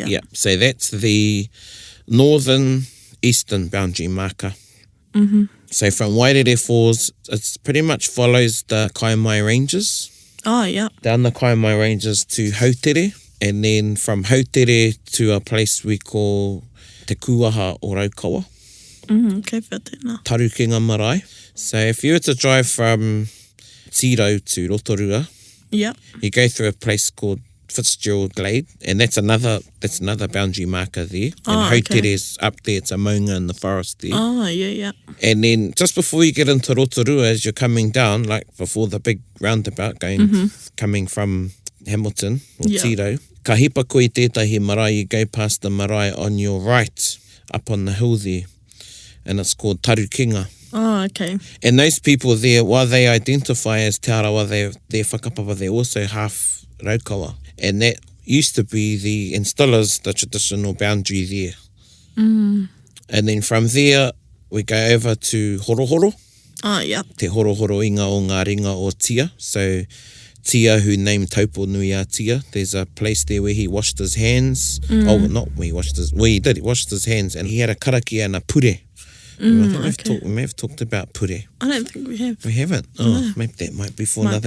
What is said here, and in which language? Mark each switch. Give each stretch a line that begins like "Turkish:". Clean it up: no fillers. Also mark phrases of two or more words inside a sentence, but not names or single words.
English: Yeah, so that's the northern eastern boundary marker. Mm-hmm. So from Wairere Falls, it pretty much follows the Kaimai Ranges. Oh, yeah. Down the Kaimai Ranges to Hautere, and then from Hautere to a place we call Te Kuaha o Raukawa.
Māori: Okay, whea tēnā. Taringa marae.
English: So if you were to drive from Tiro to Rotorua, Yeah. you go through a place called Fitzgerald Glade, and that's another boundary marker there. And Hautere's up there, it's a maunga in the forest there. Oh, yeah. And then just before you get into Rotorua, as you're coming down, like before the big roundabout coming from Hamilton or Tiro,
Māori: ka hipa koe tētahi marae,
English: you go past the marae on your right, up on the hill there, and it's called Taringa. Oh, okay. And those people there, while they identify as Te Arawa, they're whakapapa, they're also half Raukawa. And that used to be and still is the traditional boundary there. And then from there, we go over to Horohoro. Oh, yeah.
Māori: Te Horohoro inga o ngā ringa o Tia.
English: So Tia, who named Taupo Nui a Tia, there's a place there where he washed his hands. Oh, not where he washed his... Well, he did. He washed his hands, and he had a karakia and a pure. I think we may have talked about pure. I don't think we have. We haven't? Oh, maybe that might be for another